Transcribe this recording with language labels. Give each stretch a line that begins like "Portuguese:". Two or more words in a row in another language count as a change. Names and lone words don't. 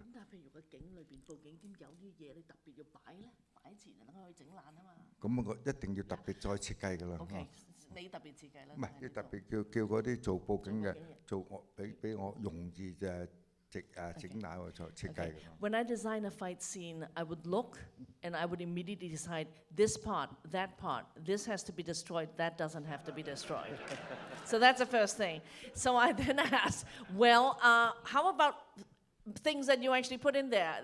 Cantonese: 咁但係譬如個景裏邊佈景點有啲嘢你特別要擺咧，擺前就等佢整爛啊嘛。咁我一定要特別再設計㗎啦。 OK，你特別設計啦。唔係，要特別叫嗰啲做佈景嘅，做我俾我容易整爛我就設計㗎。
English: When I design a fight scene, I would look and I would immediately decide this part, that part, this has to be destroyed, that doesn't have to be destroyed. So that's the first thing. So I then ask, well, how about things that you actually put in there?